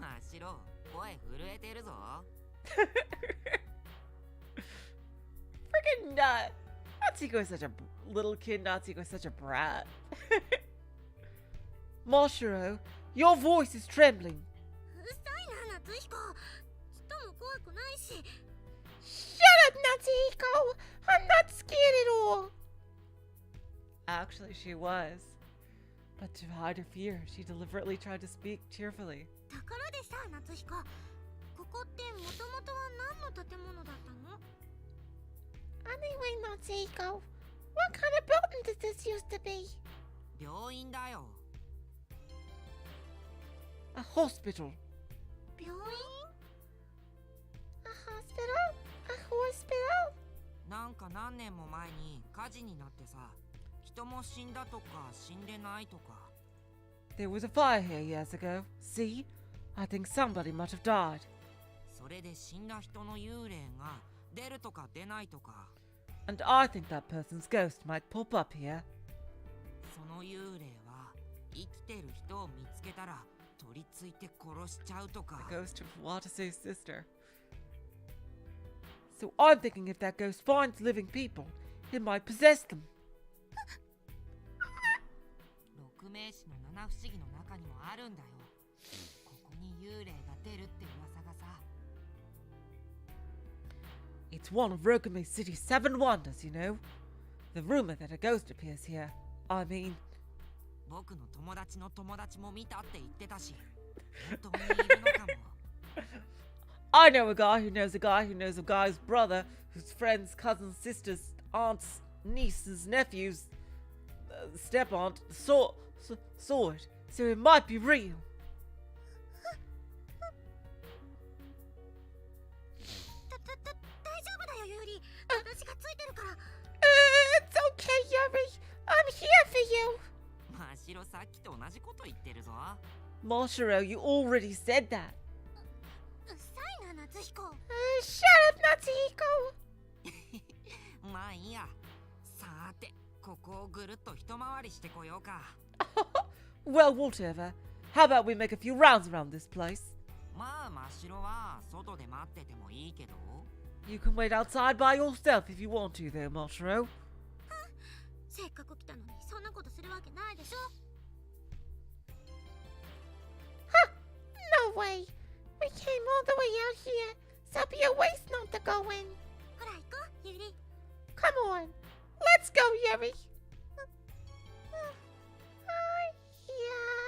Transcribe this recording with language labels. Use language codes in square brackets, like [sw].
[ja] まあしろ、声震えてるぞ。 [en] Freaking nut! Natsuko is such a little kid. Natsuko is such a brat. Mashiro, your voice is trembling. [ja] うるさいな、夏彦。ちっとも怖くないし。 [en] Shut up, Natsuko. I'm not scared at all. Actually, she was. But to hide her fear, she deliberately tried to speak cheerfully. [ja] ところでさ、夏彦。ここってもともとは何の建物だったの？ [en] Anyway, Natsuko, what kind of building did this used to be? [ja] 病院だよ。 [en] A hospital. [ja] 病院？ [en] A hospital? A hospital? [ja] なんか何年も前に火事になってさ、人も死んだとか死んでないとか。 [en] There was a fire here years ago. See? I think somebody must have died. [ja] それで死んだ人の幽霊が出るとか出ないとか。 [en] And I think that person's ghost might pop up here. [ja] その幽霊は生きてる人を見つけたら取り付いて殺しちゃうとか。 [en] The ghost of Watase's sister. So I'm thinking if that ghost finds living people, it might possess them. [ja] 六名士の七不思議の中にもあるんだよ。ここに幽霊が出るって噂がさ。 [en] It's one of Rokame City's 7 wonders, you know. The rumor that a ghost appears here. I mean, [ja] 僕の友達の友達も見たって言ってたし、本当にいるのかも。 [en] I know a guy who knows a guy who knows a guy's brother, whose friends, cousins, sisters, aunts, nieces, nephews, step-aunt saw it, so it might be real. [ja] 大丈夫だよ、ユリ。私がついてるから。 [en] It's okay, Yuri. I'm here for you. [ja] まあしろさっきと同じこと言ってるぞ。 [en] Mashiro, you already said that. [ja] うっさいな、夏彦。 [en] Shut up, Natsuko. [ja] まあいいや。さーて、ここをぐるっと一回りしてこようか。 [en] Well, whatever. How about we make a few rounds around this place? [ja] まあ真っ白は外で待っててもいいけど。 [en] You can wait outside by yourself if you want to, though, Mashiro. [ja] せっかく来たのにそんなことするわけないでしょ。 [en] No way. We came all the way out here, so it'd be a waste not to go in. [ja] ほら行こう、ユリ。 [en] Come on. Let's go, Yuri. Yeah.